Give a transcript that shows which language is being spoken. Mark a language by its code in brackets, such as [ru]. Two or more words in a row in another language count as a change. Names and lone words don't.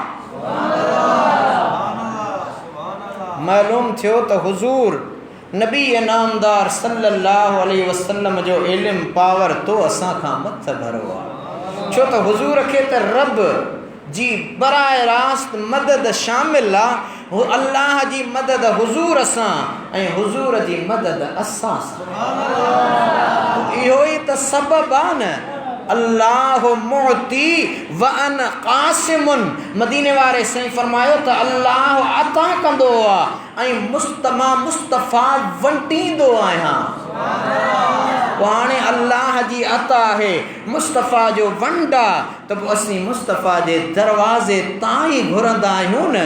[sd] मालूम थियो त हुज़ूर नबी नामदार [ar] صلى الله عليه وسلم [sd] जो इल्म पावर तो असां खां मथ भरो आहे। छो त हुज़ूर खे त रब जी बराए रास्त मदद शामिल आहे। अल्लाह जी मदद हुज़ूर सां ऐं हुज़ूर जी मदद असां सां। इहो ई त सबब आहे न। [ar] الله معطي وأنا قاسم. [sd] मदीने वारे साईं फरमायो त अल्लाह अता कंदो आहे ऐं मुस्तफ़ा वंटींदो आहियां। हाणे अल्लाह जी अता आहे मुस्तफ़ा जो वंड आहे त पोइ असीं मुस्तफ़ा जे दरवाज़े तां ई घुरंदा आहियूं न।